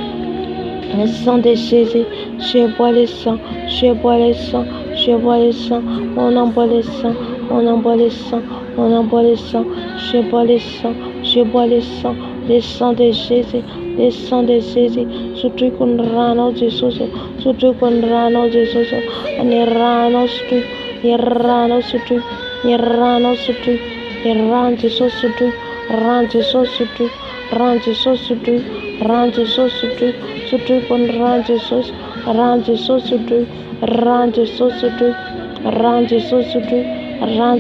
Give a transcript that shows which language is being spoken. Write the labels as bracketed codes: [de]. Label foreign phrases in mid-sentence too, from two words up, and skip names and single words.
[fr] le sang de Jésus, je bois le sang, je bois le sang, je bois le sang, on envoie le sang, on envoie le sang, on envoie le sang, je bois le sang, je bois le sang, le sang de Jésus, le sang de Jésus, [mg] sotroiko ny rano Jesosy, sotroiko ny rano Jesosy, ny rano sotroiko, ny rano sotroiko, ny rano sotroiko, ny rano Jesosy sotroiko, rano Jesosy sotroiko, rano Jesosy sotroiko, rano Jesosy sotroiko, sotroiko ny rano Jesosy, rano Jesosy sotroiko, rano Jesosy sotroiko, rano Jesosy sotroiko, rano